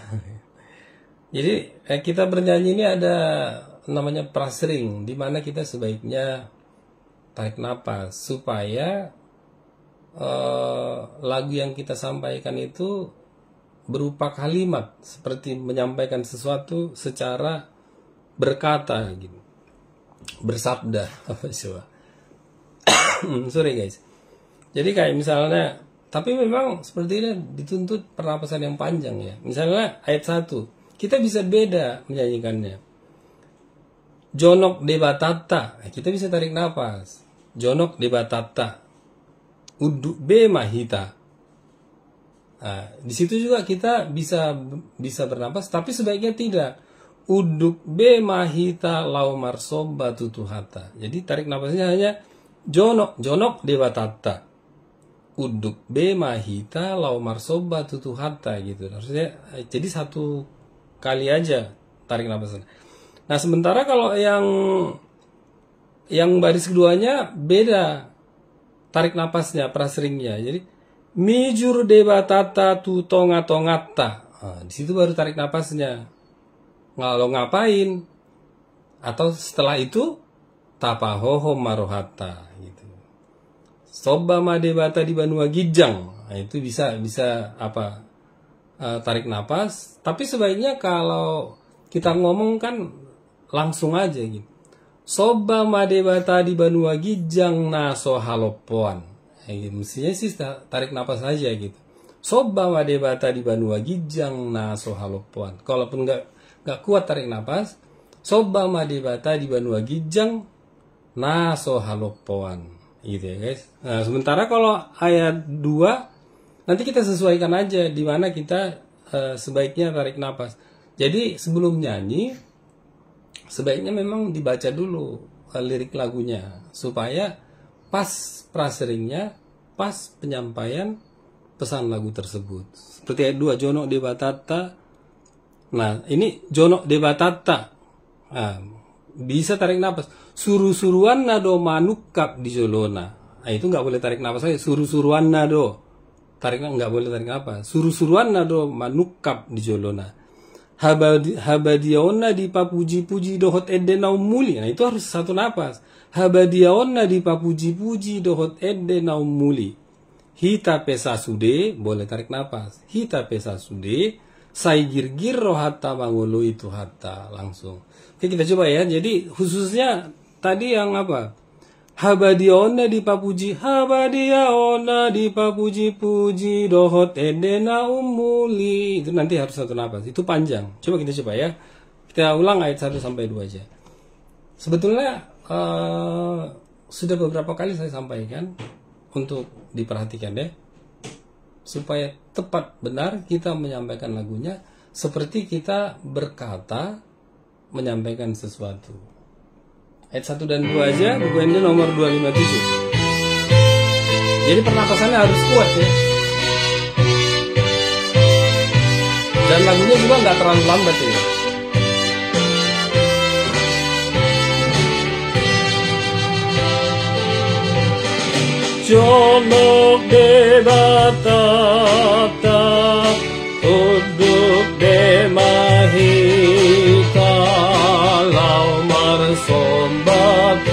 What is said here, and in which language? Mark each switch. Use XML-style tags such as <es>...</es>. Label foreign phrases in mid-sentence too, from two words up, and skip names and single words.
<id>Jadi kita bernyanyi ini ada namanya prasering, di mana kita sebaiknya tarik napas supaya lagu yang kita sampaikan itu berupa kalimat, seperti menyampaikan sesuatu secara berkata gitu, bersabda apa coba.</id> <en>Sorry guys.</en> <id>Jadi kayak misalnya, tapi memang seperti ini dituntut pernapasan yang panjang ya. Misalnya ayat 1, kita bisa beda menyanyikannya.</id> <bbc>Jonok debatata,</bbc> <id>kita bisa tarik napas.</id> <bbc>Jonok debatata, uduk be mahita.</bbc> <id>Nah, di situ juga kita bisa bernapas, tapi sebaiknya tidak.</id> <bbc>Uduk be mahita laumar soba tutuhata.</bbc> <id>Jadi tarik napasnya hanya</id> <bbc>jonok debatata. Uduk be mahita laumar soba tutuhata gitu.</bbc> <id>Maksudnya jadi satu kali aja tarik napasnya. Nah, sementara kalau yang baris keduanya beda tarik napasnya, praseringnya.</id> <bbc>Jadi mijur debatata tu tonga-tongata.</bbc> <id>Nah, di situ baru tarik napasnya. Kalau ngapain? Atau setelah itu</id> <bbc>tapahoho marohata</bbc> <id>gitu.</id> <bbc>Soba madebata di Banua Gijang.</bbc> <id>Nah, itu bisa apa? Tarik napas. Tapi sebaiknya kalau kita ngomong kan langsung aja gitu.</id> <bbc>Soba madebata di Banua Gijang naso halopoan.</bbc> <id>Mestinya sih tarik napas aja gitu.</id> <bbc>Soba madebata di Banua Gijang naso halopoan.</bbc> <id>Kalaupun nggak kuat tarik napas,</id> <bbc>soba madebata di Banua Gijang naso halopoan.</bbc> <id>Gitu ya guys. Nah, sementara kalau ayat 2 nanti kita sesuaikan aja di mana kita sebaiknya tarik napas. Jadi sebelum nyanyi sebaiknya memang dibaca dulu lirik lagunya supaya pas praseringnya, pas penyampaian pesan lagu tersebut. Seperti ayat 2,</id> <bbc>jonok debatata.</bbc> <id>Nah, ini</id> <bbc>jonok debatata.</bbc> <id>Nah, bisa tarik napas.</id> <bbc>Suruh-suruan nado manukap di jolona.</bbc> <id>Nah, itu nggak boleh tarik napas aja.</id> <bbc>Suruh-suruan nado.</bbc> <id>Nggak boleh tarik napas.</id> <bbc>Suruh-suruan nado manukap di jolona. Habadiaona di papuji-puji dohot edena muli.</bbc> <id>Nah, itu harus satu napas.</id> <bbc>Habadiaona di papuji-puji dohot edena muli. Hita pesa sude,</bbc> <id>boleh tarik napas.</id> <bbc>Hita pesa sude, sai girgir rohata mangulu itu hatta, langsung.</bbc> <id>Oke, kita coba ya. Jadi khususnya tadi yang apa?</id> <bbc>Habadiaona di papuji-puji dohot edena umuli.</bbc> <id>Itu nanti harus satu napas. Itu panjang. Coba kita coba ya. Kita ulang ayat 1 sampai 2 aja. Sebetulnya sudah beberapa kali saya sampaikan untuk diperhatikan deh. Supaya tepat benar kita menyampaikan lagunya seperti kita berkata menyampaikan sesuatu. Ayat 1 dan 2 aja, buku ini nomor 257. Jadi pernapasannya harus kuat ya. Dan lagunya juga nggak terlalu lambat ya.</id> <bbc>Jonok debatata, uduk demahita, laumar somba</bbc>